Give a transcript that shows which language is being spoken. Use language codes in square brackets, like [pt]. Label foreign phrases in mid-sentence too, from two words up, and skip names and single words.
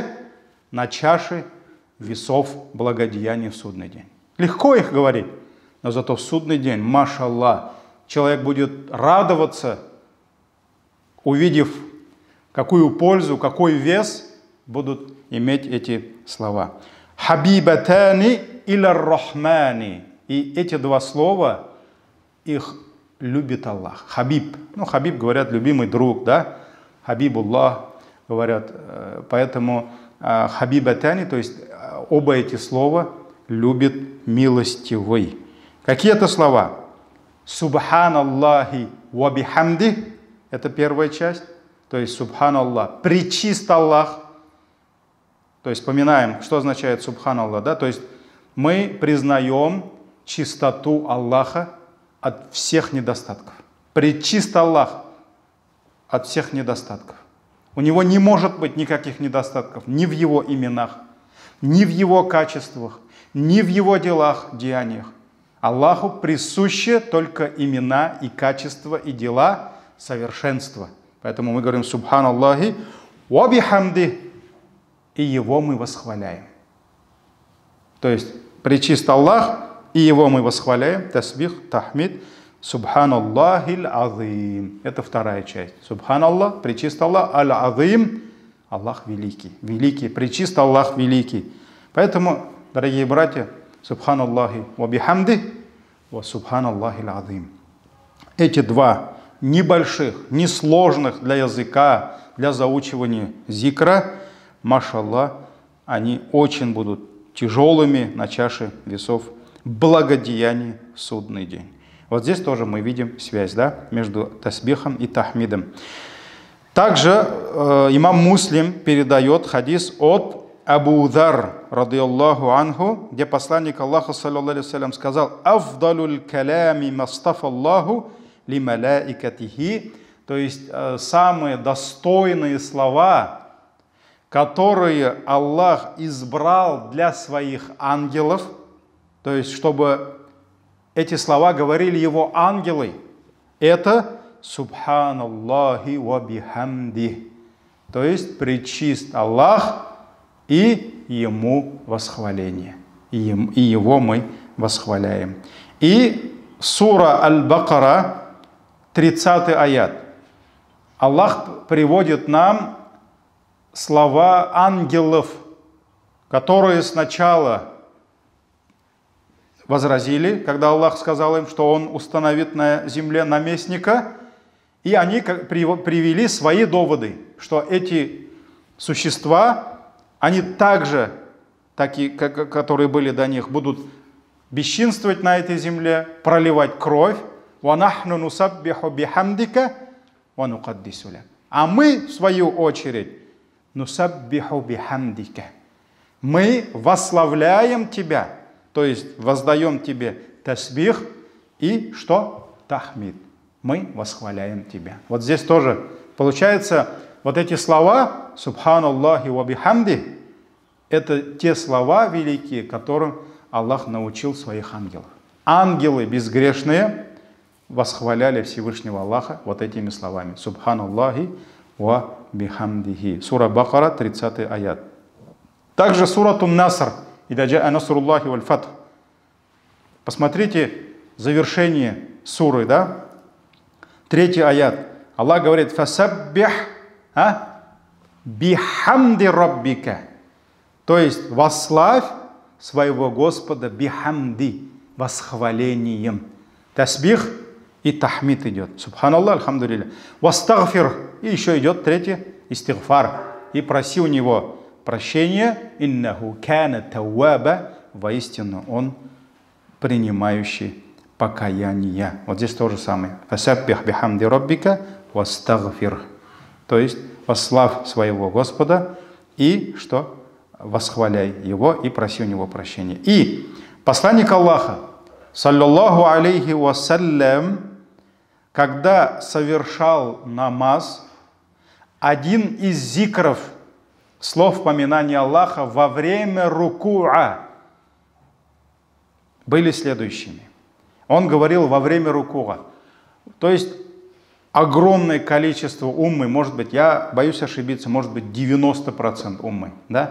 [ru] На чаше весов благодеяний в судный день. Легко их говорить, но зато в судный день, машаллах, человек будет радоваться, увидев, какую пользу, какой вес будут иметь эти слова. [ar] «حبيبتان إلى الرحمن». [ru] И эти два слова, их любит Аллах. Хабиб. Ну, хабиб, говорят, любимый друг, да? Хабибуллах, говорят. Поэтому хабибатани, то есть оба эти слова любит милостивый. Какие это слова? [ar] سبحان الله وبحمده. [ru] Это первая часть. То есть субханаллах. Пречист Аллах. То есть вспоминаем, что означает субханаллах. Да? То есть мы признаем чистоту Аллаха от всех недостатков. Пречист Аллах от всех недостатков. У него не может быть никаких недостатков ни в его именах, ни в его качествах, ни в его делах, деяниях. Аллаху присущи только имена и качества и дела совершенства. Поэтому мы говорим [ar] سبحان الله وبحمده, [ru] и его мы восхваляем. То есть пречист Аллах, и его мы восхваляем. Тасбих, тахмид, [ar] سبحان الله العظيم. [ru] Это вторая часть. Субханаллах, пречист Аллах, аль-азим, Аллах великий. Великий, пречист Аллах великий. Поэтому, дорогие братья, [ar] سبحان الله وبحمده، وسبحان الله العظيم. [ru] Эти два небольших, несложных для языка, для заучивания зикра, машаллах, они очень будут тяжелыми на чаше весов благодеяний в судный день. Вот здесь тоже мы видим связь, да, между тасбихом и тахмидом. Также имам Муслим передает хадис от Абу Дар, [ar] رضي الله عنه, [ru] где посланник Аллаха, [ar] صلى الله عليه وسلم, сказал: «أفضل الكلام ما اصطفى الله لملائكته». [ru] То есть самые достойные слова, которые Аллах избрал для своих ангелов, то есть чтобы эти слова говорили его ангелы, это [ar] سبحان الله وبحمده, [ru] то есть пречист Аллах, и ему восхваление, и его мы восхваляем. И сура Аль-Бакара, 30 аят. Аллах приводит нам слова ангелов, которые сначала возразили, когда Аллах сказал им, что Он установит на земле наместника, и они привели свои доводы, что эти существа, они также, такие, которые были до них, будут бесчинствовать на этой земле, проливать кровь. [ar] «ونحن نسبح بحمدك ونقدس لك». [ru] А мы, в свою очередь, [ar] نسبح بحمدك. [ru] Мы восславляем тебя, то есть воздаем тебе тасбих и что? Тахмид. Мы восхваляем тебя. Вот здесь тоже получается, вот эти слова [ar] سبحان الله وبحمده, [ru] это те слова великие, которым Аллах научил своих ангелов. Ангелы безгрешные восхваляли Всевышнего Аллаха вот этими словами. [ar] سبحان الله وبحمده. [ru] Сура Бакара, 30 аят. Также сура Ан-Наср. [ar] «إذا جاء نصر الله والفتح». [ru] Посмотрите завершение суры, да? 3 аят. Аллах говорит: [ar] «فسبح بحمد ربك». [ru] То есть восславь своего Господа бихамди, восхвалением. Тасбих и тахмид идет. [ar] سبحان الله، الحمد لله. [ru] Вастагфир. И еще идет 3 истигфар. И проси у него прощения. [ar] إنه كان توابا. [ru] Воистину он принимающий покаяние. Вот здесь то же самое. [ar] فسبح بحمد ربك واستغفر. [ru] То есть восславь своего Господа и что? Восхваляй Его и проси у Него прощения. И посланник Аллаха, [ar] صلى الله عليه وسلم, [ru] когда совершал намаз, один из зикров, слов поминания Аллаха во время рукуа были следующими. Он говорил во время рукуа. То есть огромное количество уммы, может быть, я боюсь ошибиться, может быть 90% уммы, да?